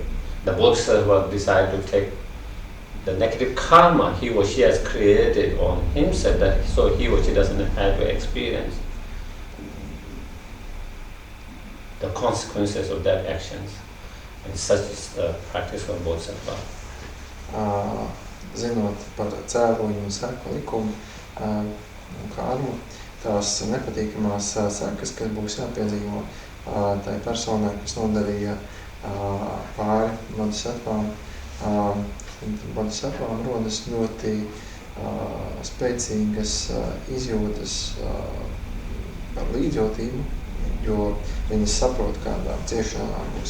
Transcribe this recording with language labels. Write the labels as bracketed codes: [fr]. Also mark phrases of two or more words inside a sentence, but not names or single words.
[en] The Bodhisattva decide to take the negative karma he or she has created on himself, that so he or she doesn't have to experience the consequences of that actions. And such is the practice of Bodhisattva. [lv] Zinot par cēloņu un seku likumu un karmu, tās nepatīkamās sekas, kas būs jāpiedzīvo tai personai, kas nodarīja pāri bodhisattvām. Bodhisattvām rodas ļoti spēcīgas izjūtas par līdzjūtību, jo viņi saprot, kādām ciešanām būs